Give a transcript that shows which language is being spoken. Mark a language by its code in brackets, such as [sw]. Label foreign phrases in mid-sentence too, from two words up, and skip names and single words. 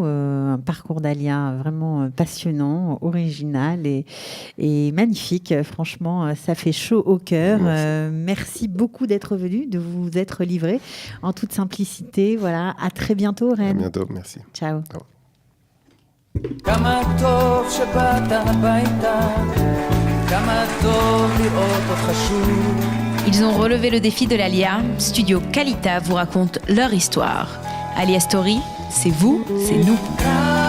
[fr] Un parcours d'Alia vraiment passionnant, original et magnifique. Franchement, ça fait chaud au cœur. Merci beaucoup d'être venu, de vous être livré en toute simplicité. Voilà. À très bientôt, Oren. À bientôt, merci. Ciao. [he] כמה טוב שבאת הביתה, כמה טוב לראות אותך שוב. [fr] Ils ont relevé le défi de l'Alia. Studio Kalita vous raconte leur histoire. Alia Story, c'est vous, c'est nous.